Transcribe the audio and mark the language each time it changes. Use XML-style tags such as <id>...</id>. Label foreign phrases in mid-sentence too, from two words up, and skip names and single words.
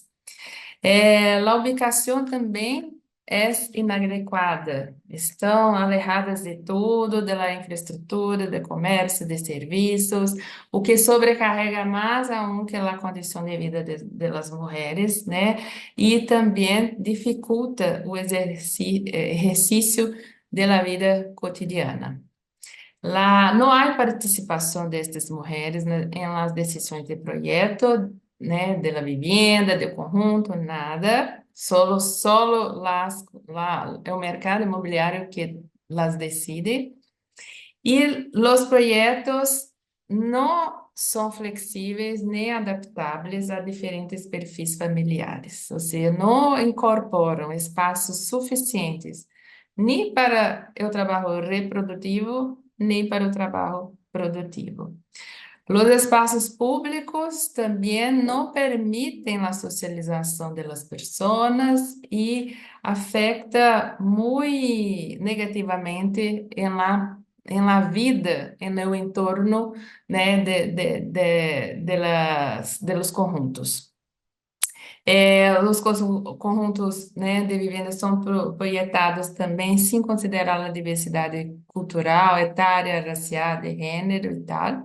<pt>A ubicação também é inadequada, estão alejadas de tudo, da infraestrutura, de comércio, de serviços, o que sobrecarrega mais aún que a condição de vida das mulheres, né? E também dificulta o exercício da vida cotidiana. Lá não há participação destas mulheres em las decisões de projeto, né,</pt> <es>de la vivienda, de conjunto, nada.</es> <pt>Solo lá é o mercado imobiliário que las decide. E os projetos não são flexíveis nem adaptáveis a diferentes perfis familiares, ou seja, não incorporam espaços suficientes nem para o trabalho reprodutivo, nem para o trabalho produtivo. Os espaços públicos também não permitem a socialização das pessoas e afeta muito negativamente em</pt> <es>la vida, en el entorno, né, de los conjuntos.</es> <pt>Os conjuntos, né, de vivendas são projetados também sem considerar a diversidade cultural, etária, racial, de gênero e tal.</pt>